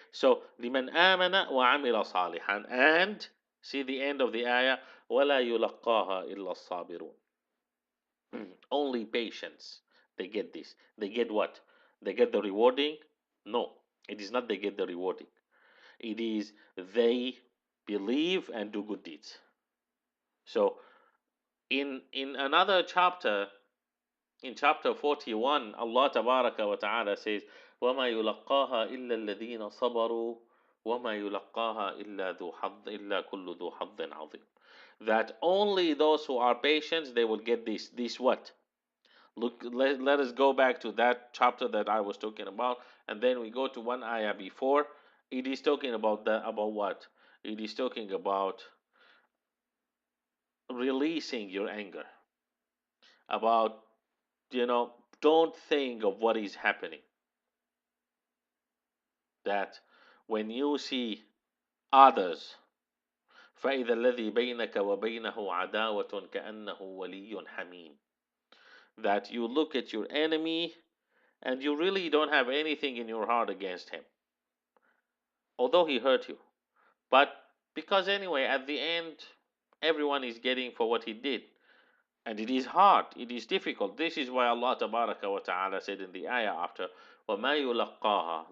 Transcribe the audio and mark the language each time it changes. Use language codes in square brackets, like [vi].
[ar] So, لِمَنْ آمَنَ وَعَمِلَ صَالِحًا. [en] And, see the end of the ayah, [ar] وَلَا يُلَقَّاهَا إِلَّا الصَّابِرُونَ. [en] Only patience. They get this. They get what? They get the rewarding? No. It is not they get the rewarding. It is they believe and do good deeds. So, in another chapter, in chapter 41, Allah Tabaraka wa Ta'ala says, [ar] وَمَا يُلَقَّاهَا إِلَّا الَّذِينَ صَبَرُوا وَمَا يُلَقَّاها إِلَّا كُلُّ ذُو حَظٍّ عَظِيمٍ. [en] That only those who are patient, they will get this. This what? Look, let us go back to that chapter that I was talking about, and then we go to one ayah before. It is talking about about what? It is talking about releasing your anger. About, don't think of what is happening. That when you see others, [ar] فَإِذَا الَّذِي بَيْنَكَ وَبَيْنَهُ عَدَاوَةٌ كَأَنَّهُ وَلِيٌّ حَمِيمٌ. [en] That you look at your enemy and you really don't have anything in your heart against him, although he hurt you. But because anyway, at the end, everyone is getting for what he did. And it is hard, it is difficult. This is why Allah Tabaraka wa Ta'ala said in the ayah after, [ar] وَمَا يُلَقَّاهَا.